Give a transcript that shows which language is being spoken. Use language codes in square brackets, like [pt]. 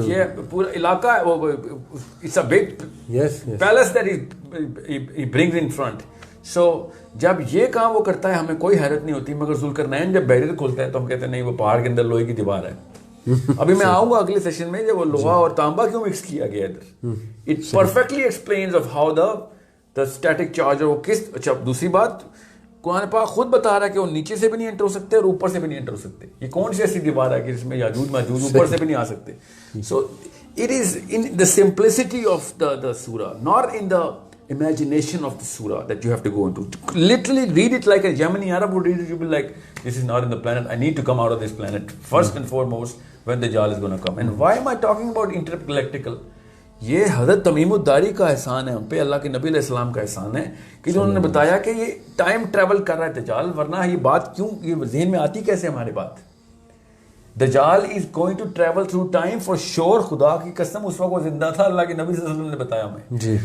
[ur] یہ پورا علاقہ ہے, وہ [en] It's a big palace that he brings in front. [ur] سو جب یہ کام وہ کرتا ہے ہمیں کوئی حیرت نہیں ہوتی, مگر ذوالقرنین جب بیریئر کھولتا ہے تو ہم کہتے ہیں نہیں وہ پہاڑ کے اندر لوہے کی دیوار ہے. ابھی میں آؤں گا اگلے سیشن میں جب وہ لوہا اور تانبا کیوں مکس کیا گیا ادھر. [en] it perfectly explains of how the static charge [ur] وہ کس. اچھا دوسری بات, قرآن پاک خود بتا رہا ہے کہ وہ نیچے سے بھی نہیں انٹر ہو سکتے اور اوپر سے بھی نہیں انٹر ہو سکتے. یہ کون سی ایسی دیوار ہے کہ جس میں یاجوج ماجوج اوپر سے بھی نہیں آ سکتے. [en] So it is in the simplicity of the surah, not in the imagination of the surah that you have to go into. Literally read it like a Yemeni Arab would read it. You'll be like, this is not in the planet. I need to come out of this planet first and foremost when Dajjal is going to come. And why am I talking about intergalactical? [ur] یہ حضرت تمیم الداری کا احسان ہے ہم پہ, اللہ کے نبی علیہ السلام کا احسان ہے کہ جو انہوں نے بتایا کہ یہ ٹائم ٹریول کر رہا ہے دجال. ورنہ یہ بات کیوں یہ ذہن میں آتی کیسے ہماری بات؟ [en] Dajjal is going to travel through time for sure. [ur] خدا کی قسم اس وقت وہ زندہ تھا, اللہ کے نبی صلی اللہ علیہ وسلم نے بتایا ہمیں جی.